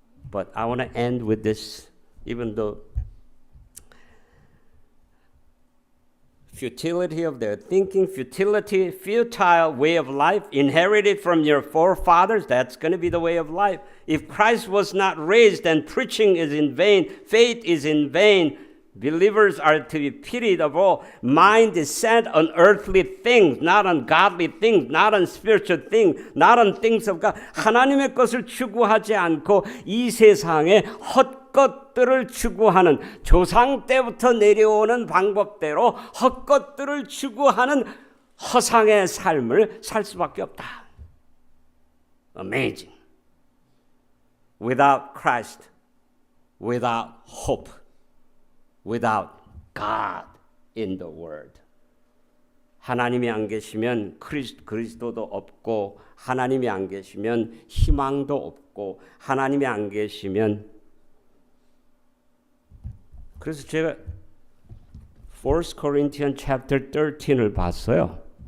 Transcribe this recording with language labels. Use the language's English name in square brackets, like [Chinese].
[English] But I want to end with this, even though futility of their thinking, futile way of life, inherited from your forefathers, that's going to be the way of life. If Christ was not raised, then preaching is in vain, faith is in vain, believers are to be pitied of all. Mind is set on earthly things, not on godly things, not on spiritual things, not on things of God. [Korean] 하나님의 것을 추구하지 않고 이 세상의 헛것들을 추구하는, 조상 때부터 내려오는 방법대로 헛것들을 추구하는 허상의 삶을 살 수밖에 없다. [English] Amazing. Without Christ, without hope, without God in the world. [Korean] 하나님이 안 계시면 그리스도도 없고, 하나님이 안 계시면 희망도 없고, 하나님이 안 계시면, 그래서 제가 1 Corinthians chapter 13을 봤어요.